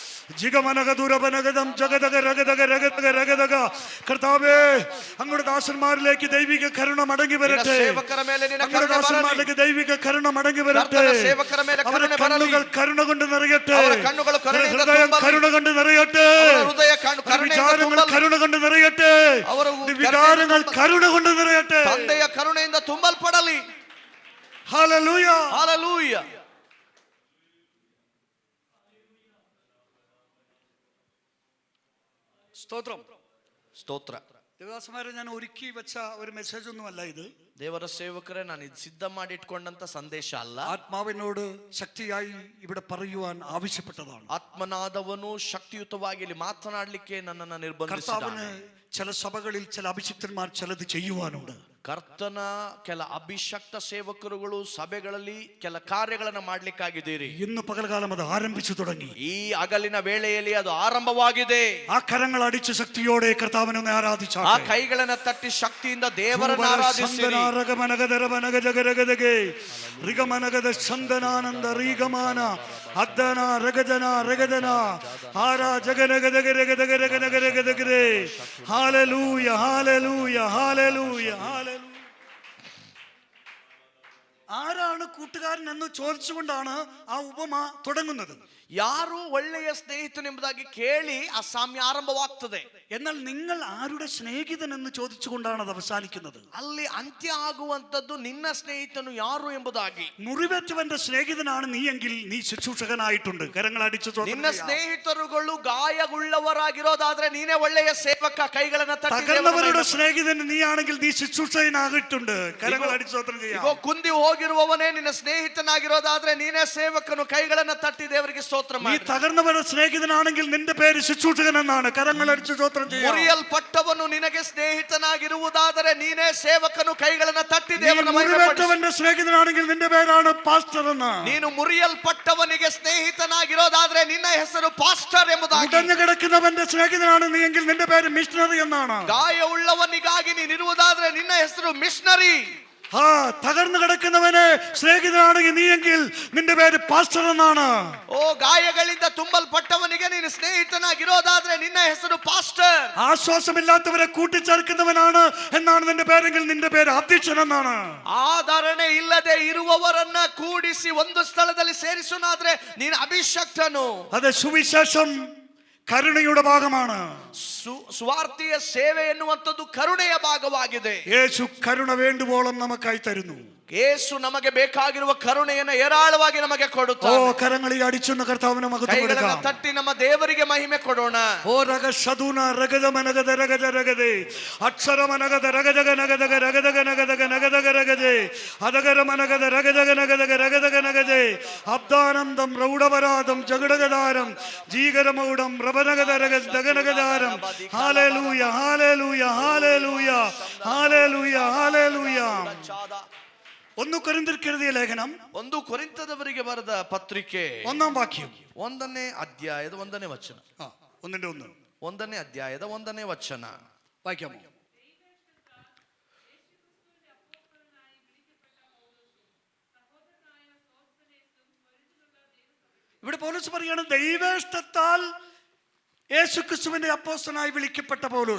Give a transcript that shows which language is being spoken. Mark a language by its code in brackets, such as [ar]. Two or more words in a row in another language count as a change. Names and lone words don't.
[ml] ജിഗമനക ദുരപനഗതം ജഗതക രഗതക രഗതക രഗതക. കർത്താവേ, അങ്ങയുടെ ദാസന്മാരിലേക്ക് ദൈവിക കരുണ മടങ്ങി വരട്ടെ. [kn] ಸೇವಕರ ಮೇಲೆ ನಿನ್ನ [ml] അങ്ങയുടെ [kn] ಕರುಣೆ ಬರಲಿ. [ml] ദാസന്മാരിലേക്ക് ദൈവിക കരുണ മടങ്ങി വരട്ടെ. [kn] ಕರ್ತನ ಸೇವಕರ ಮೇಲೆ [ml] അവരുടെ [kn] ಕರುಣೆ ಬರಲಿ. [ml] കണ്ണുകൾ കരുണ കൊണ്ട് നിറയട്ടെ. [kn] ಅವರ ಕಣ್ಣುಗಳು ಕರುಣೆಯಿಂದ [ml] ഹൃദയം [kn] ತುಂಬಲಿ. [ml] കരുണ കൊണ്ട് നിറയട്ടെ. [kn] ಅವರ ಹೃದಯ ಕರುಣೆಯಿಂದ [ml] വിചാരങ്ങൾ [kn] ತುಂಬಲಿ. [ml] കരുണ കൊണ്ട് നിറയട്ടെ. [kn] ಅವರ [ml] വികാരങ്ങൾ കരുണ കൊണ്ട് നിറയട്ടെ. [kn] ತಂದೆಯ ಕರುಣೆಯಿಂದ ತುಂಬಲ್ಪಡಲಿ. [ml] ഹല്ലേലൂയ. [kn] ಹಾಲೆಲೂಯ. [ml] സ്തോത്രം. [kn] ಸ್ತೋತ್ರ. [ml] ദേവദാസന്മാരെ, ഞാൻ ഒരുക്കി വെച്ച ഒരു മെസ്സേജ് ഒന്നുമല്ല ഇത്. [kn] ದೇವರ ಸೇವಕರೇ, ನಾನು ಇದು ಸಿದ್ಧ ಮಾಡಿಟ್ಕೊಂಡಂತ ಸಂದೇಶ ಅಲ್ಲ. [ml] ആത്മാവിനോട് ശക്തിയായി ഇവിടെ പറയുവാൻ ആവശ്യപ്പെട്ടതാണ്. [kn] ಆತ್ಮನಾದವನು ಶಕ್ತಿಯುತವಾಗಿ ಇಲ್ಲಿ ಮಾತನಾಡಲಿಕ್ಕೆ ನನ್ನನ್ನು [ml] കർത്താവിന് [kn] ನಿರ್ಬಂಧಿಸಿದ್ದಾನೆ. [ml] ചില സഭകളിൽ ചില അഭിഷിക്തന്മാർ ചിലത് ചെയ്യുവാനുണ്ട്. [kn] ಕರ್ತನ ಕೆಲ ಅಭಿಷಕ್ತ ಸೇವಕರುಗಳು ಸಭೆಗಳಲ್ಲಿ ಕೆಲ ಕಾರ್ಯಗಳನ್ನು ಮಾಡ್ಲಿಕ್ಕಾಗಿದ್ದೀರಿ. [ml] ഇന്ന് പകൽകാലം അത് ആരംഭിച്ചു തുടങ്ങി. [kn] ಈ ಹಗಲಿನ ವೇಳೆಯಲ್ಲಿ ಅದು ಆರಂಭವಾಗಿದೆ. [ml] ആ കരങ്ങൾ അടിച്ച് ശക്തിയോടെ കർത്താവിനെ ആരാധിച്ചാൽ, [kn] ಆ ಕೈಗಳನ್ನ ತಟ್ಟಿ ಶಕ್ತಿಯಿಂದ ದೇವರನ್ನು ಆರಾಧಿಸಿರಿ. [ml] ഹല്ലേലൂയ, ഹല്ലേലൂയ, ഹല്ലേലൂയ, ഹല്ലേലൂയ. ആരാണ് കൂട്ടുകാരൻ എന്ന് ചോദിച്ചുകൊണ്ടാണ് ആ ഉപമ തുടങ്ങുന്നത്. [kn] ಯಾರು ಒಳ್ಳೆಯ ಸ್ನೇಹಿತನೆಂಬುದಾಗಿ ಕೇಳಿ ಆ ಸಾಮ್ಯ ಆರಂಭವಾಗ್ತದೆ. [ml] എന്നാൽ നിങ്ങൾ ആരുടെ സ്നേഹിതൻ എന്ന് ചോദിച്ചുകൊണ്ടാണ് അത് അവസാനിക്കുന്നത്. [kn] ಅಲ್ಲಿ ಅಂತ್ಯ ಆಗುವಂತದ್ದು ನಿನ್ನ ಸ್ನೇಹಿತನು ಯಾರು ಎಂಬುದಾಗಿ. [ml] മുറിവേറ്റവന്റെ സ്നേഹിതനാണ് നീ എങ്കിൽ നീ ശുശ്രൂഷകനായിട്ടുണ്ട്. കരങ്ങൾ അടിച്ചു [kn] ನಿನ್ನ ಸ್ನೇಹಿತರುಗಳು ಗಾಯಗುಳ್ಳವರಾಗಿರೋದಾದ್ರೆ ನೀನೇ ಒಳ್ಳೆಯ ಸೇವಕ. ಕೈಗಳನ್ನ ತಟ್ಟಿ [ml] തകർന്നവരുടെ സ്നേഹിതൻ നീ ആണെങ്കിൽ നീ ശുശ്രൂഷകനായിട്ടുണ്ട്. കരങ്ങൾ അടിച്ചു സ്വന്തം ചെയ്യാം. [kn] ಇಗೋ ಕುಂದಿ ಹೋಗಿರುವವನೇ ನಿನ್ನ ಸ್ನೇಹಿತನಾಗಿರೋದಾದ್ರೆ ನೀನೇ ಸೇವಕನು. ಕೈಗಳನ್ನ ತಟ್ಟಿ ದೇವರಿಗೆ ಸ್ತೋತ್ರ [ml] നീ [kn] ಮಾಡಿ. [ml] തകർന്നവരുടെ സ്നേഹിതനാണെങ്കിൽ നിന്റെ പേര് ശുശ്രൂഷകൻ എന്നാണ്. കരങ്ങൾ അടിച്ചു സ്വന്തം ചെയ്യാം. [kn] ಮುರಿಯಲ್ಪಟ್ಟವನು ನಿನಗೆ ಸ್ನೇಹಿತನಾಗಿರುವುದಾದರೆ ನೀನೇ ಸೇವಕನು. ಕೈಗಳನ್ನ ತಟ್ಟಿ ದೇವರನ್ನ [ml] മുറിവേറ്റവന്റെ സ്നേഹിതനാണെങ്കിൽ നിന്റെ പേരാണ് പാസ്റ്റർ എന്ന്. [kn] ನೀನು ಮುರಿಯಲ್ಪಟ್ಟವನಿಗೆ ಸ್ನೇಹಿತನಾಗಿರೋದಾದ್ರೆ ನಿನ್ನ ಹೆಸರು ಪಾಸ್ಟರ್ ಎಂಬುದಾಗಿ. [ml] മുടഞ്ഞു കിടക്കുന്നവന്റെ സ്നേഹിതനാണ് നീ എങ്കിൽ നിന്റെ പേര് മിഷണറി എന്നാണ്. [kn] ಗಾಯವುಳ್ಳವನಿಗಾಗಿ ನೀನಿರುವುದಾದ್ರೆ ನಿನ್ನ ಹೆಸರು ಮಿಷನರಿ. [ml] തകർന്നു കിടക്കുന്നവനെ സ്നേഹിതനാണെങ്കിൽ നീ എങ്കിൽ നിന്റെ പേര് പാസ്റ്റർ എന്നാണ്. [kn] ಓ ಗಾಯಗಳಿಂದ ತುಂಬಲ್ಪಟ್ಟವನಿಗೆ ನೀನು ಸ್ನೇಹಿತನಾಗಿರೋದಾದ್ರೆ ನಿನ್ನ ಹೆಸರು ಪಾಸ್ಟರ್. [ml] ആശ്വാസമില്ലാത്തവരെ കൂട്ടിച്ചേർക്കുന്നവനാണ് എന്നാണ് നിന്റെ പേരെങ്കിൽ നിന്റെ പേര് അധ്യക്ഷൻ എന്നാണ്. [kn] ಆಧರಣೆ ಇಲ್ಲದೆ ಇರುವವರನ್ನ ಕೂಡಿಸಿ ಒಂದು ಸ್ಥಳದಲ್ಲಿ ಸೇರಿಸುನಾದ್ರೆ ನೀನು ಅಭಿಷಕ್ತನು. [ml] അത് സുവിശേഷം കരുണയുടെ ഭാഗമാണ്. [kn] ಸ್ವಾರ್ಥಿಯ ಸೇವೆ ಎನ್ನುವಂಥದ್ದು ಕರುಣೆಯ ಭಾಗವಾಗಿದೆ. [ml] യേശു കരുണ വേണ്ടുവോളം നമുക്കായി തരുന്നു. [kn] ಯೇಸು ನಮಗೆ ಬೇಕಾಗಿರುವ ಕರುಣೆಯನ್ನು ಹೇರಾಳವಾಗಿ ನಮಗೆ ಕೊಡುತ್ತಾನೆ. [ml] കരങ്ങളി അടിച്ചെന്ന് കർത്താവിനെ മഹത്വം കൊടുക്കാം. [kn] ತಟ್ಟಿ ನಮ್ಮ ದೇವರಿಗೆ ಮಹಿಮೆ ಕೊಡೋಣ. ഓ രഗ ശതുന രഗത മനഗത രഗത രഗതേ അക്ഷര മനഗത രഗതക നഗതക രഗതക നഗതക നഗതക രഗതേ അദഗര മനഗത രഗതക നഗതക രഗതക നഗതേ അബ്ദാനന്ദം രൗഢപരാധം ജഗടഗദാരം ജീകരമൗഢം രവനഗത രഗത ദഗനഗദാരം. [ml] ഹല്ലേലൂയ, ഹല്ലേലൂയ, ഹല്ലേലൂയ, ഹല്ലേലൂയ, ഹല്ലേലൂയ. 1 ಕೊರಿಂಥರಿಗೆ ಎഴുതിയ ലേഖനം, [kn] 1 ಕೊರಿಂಥದವರಿಗೆ ಬರೆದ ಪತ್ರಿಕೆ [ml] 1ാം വാക്യം, [kn] 1ನೇ ಅಧ್ಯಾಯದ 1ನೇ ವಚನ. 1:1. 1ನೇ ಅಧ್ಯಾಯದ 1ನೇ ವಚನ [ml] വായിക്കാമോ? ഇവിടെ പൗലോസ് പറയാണ്, ദൈവേഷ്ടത്താൽ യേശുക്രിസ്തുവിന്റെ അപ്പോസ്തലനായി വിളിക്കപ്പെട്ട പൗലോസ്.